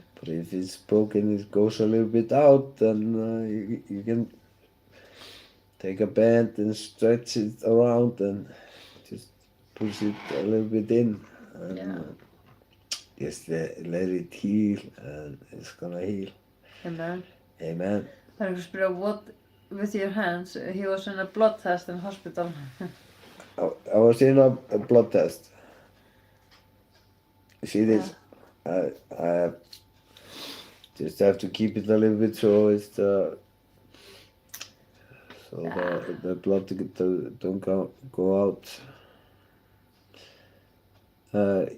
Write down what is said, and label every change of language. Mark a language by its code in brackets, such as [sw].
[en] But if it's broken, it goes a little bit out, then you can take a band and stretch it around and just push it a little bit in. And Yeah. just let it heal, and it's gonna heal. Amen. Amen. [is] Það er einhver að spyrja, [en] what with your hands? He was in a blood test in hospital. I was in a blood test. You see this? I just have to keep it a little bit so it's the blood don't go out.